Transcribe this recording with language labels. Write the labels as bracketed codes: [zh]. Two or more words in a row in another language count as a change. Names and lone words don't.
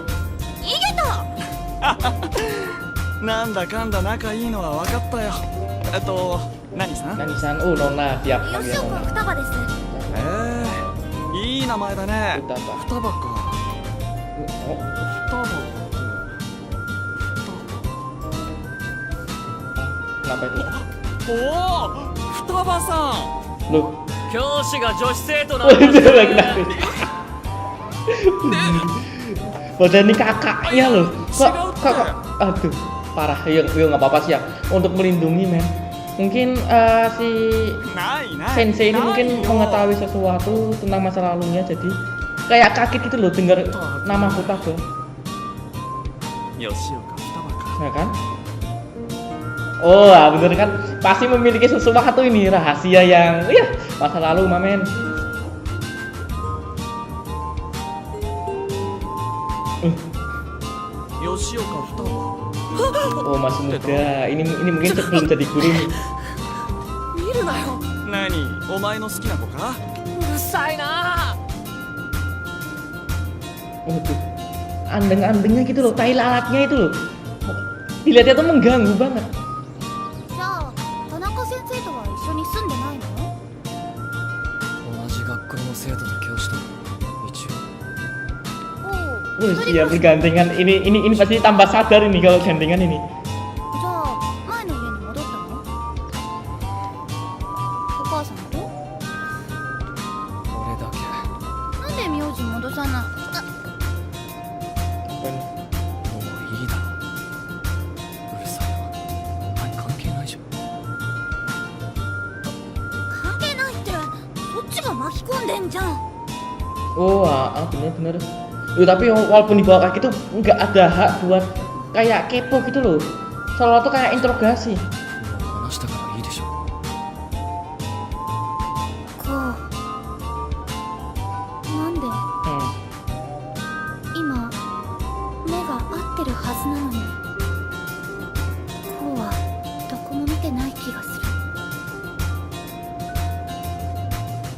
[ja] 逃げた。なんだかんだ仲いいのは分かったよ何さん [id] Nanisan, oh Nona, siap. [ja] 吉岡双葉です。いい名前だね [id] Udah apa? [ja] 双葉か Oh, 双葉 [id] kenapa itu? [ja] おお双葉さん [id] Loh, [ja] 教師が女子生徒な oh んだ [id] itu lagi nanti. Padahal ini kakaknya loh. Kok, aduh, parah. Ya nggak apa-apa sih ya. Untuk melindungi men. Mungkin si [ja] ないない [id] Sensei ini [ja] ない [id] mungkin [ja] よ [id] mengetahui sesuatu tentang masa lalunya, jadi kayak kaget gitu loh dengar nama Futaba, [ja] 吉岡双葉か [id] ya kan? Oh, bener kan? Pasti memiliki sesuatu ini rahasia yang, ya masa lalu, Mamen. Yoshioka Futaba. Oh masih muda. Ini mungkin sebelum jadi guru nih. [ja] 見るなよ。何？お前の好きな子か？うるさいな。 [id] Waduh, andeng-andengnya gitu loh, tai lalatnya itu loh. Dilihatnya tuh mengganggu banget. [ja] じゃあ田中先生とは一緒に住んでないの？同じ学校の生徒と教師と一応。おう。 [id] Wih, iya bergandengan. Ini pasti tambah sadar ini kalau gandengan ini. [ja] じゃあ前の家に戻ったの？お母さんと？俺だけ。なんで名字戻さない？もういいだろ。うるさいな。お前関係ないじゃん。関係ないってそっちが巻き込んでんじゃん。 [id] Oh, bener-bener. Tapi walaupun di bawah kaki tuh nggak ada hak buat kayak kepo gitu loh. Soalnya tuh kayak interogasi. [ja] もう話したからいいでしょ。こう。なんで Hmm. 今目が合ってるはずなのにこうはどこも見てない気がする。